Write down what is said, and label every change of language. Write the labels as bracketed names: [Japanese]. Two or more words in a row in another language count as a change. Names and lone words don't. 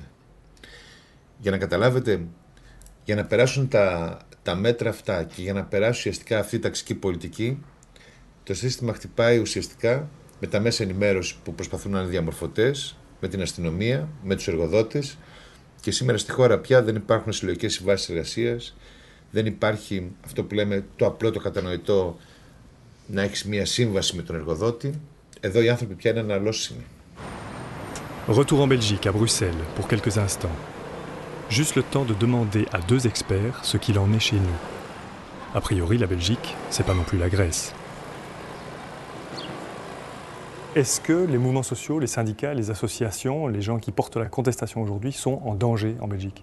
[Greek] Για να καταλάβετε, για να περάσουν τα μέτρα αυτά και για να περάσει ουσιαστικά αυτή η ταξική πολιτική, το σύστημα χτυπάει ουσιαστικά με τα μέσα ενημέρωση που προσπαθούν να είναι διαμορφωτές, με την αστυνομία, με τους εργοδότες, και σήμερα στη χώρα πια δεν υπάρχουν συλλογικές συμβάσεις εργασίας, δεν υπάρχει αυτό που λέμε το απλό, το κατανοητό, να έχεις μία σύμβαση με τον εργοδότη. Εδώ οι άνθρωποι πια είναι αναλώσιμοι. [French] Retour en Belgique, à Bruxelles, pour quelques instants. Juste le temps de demander à 2 experts ce qu'il en est chez nous. A priori, la Belgique, c'est pas non plus la Grèce. Est-ce que les mouvements sociaux, les syndicats, les associations, les gens qui portent la contestation aujourd'hui sont en danger en Belgique ?